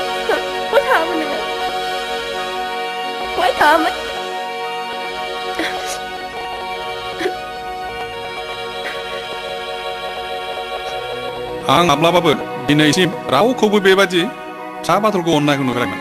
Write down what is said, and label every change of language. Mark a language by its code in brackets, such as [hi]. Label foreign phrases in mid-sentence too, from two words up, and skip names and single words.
[vi] Bố thả mình nữa. Bố ấy thả mình. [brx] आं माब्लाबाबो दिनैसिम रावखौबो बेबादि फिसा बाथुलखौ अननायखौ नुफेराखैमोन